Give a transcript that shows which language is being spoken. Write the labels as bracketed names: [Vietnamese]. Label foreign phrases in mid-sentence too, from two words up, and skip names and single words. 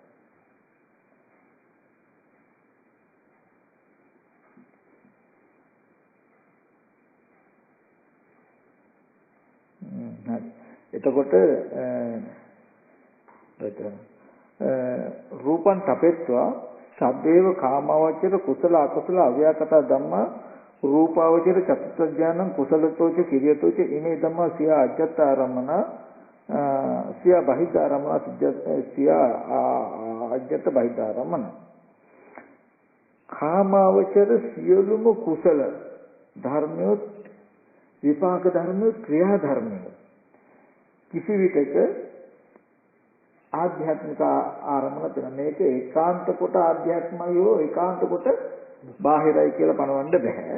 [Pali] එතකොට රූපං තපෙත්වා සබ්බේව කාමාවචර කුසල අකුසල අව්‍යාකත ධම්මා රූපාවචර චතුත්ථ ඥානං කුසලතෝච කිරියතෝච ඉමේ ධම්මා සිය අජ්ජත් ආරම්මන සිය බහිද්ධ ආරම්මන සිය අජ්ජත් බහිද්ධ ආරම්මන [Sinhala] කාමාවචර සියලුම කුසල ධර්මයොත් විපාක ධර්මයොත් ක්‍රියා ධර්මයොත් කිසි විටක ආධ්‍යාත්මික ආරම්භන තියෙන මේක ඒකාන්ත කොට ආධ්‍යාත්මයෝ ඒකාන්ත කොට බාහිරයි කියලා පනවන්න බෑ.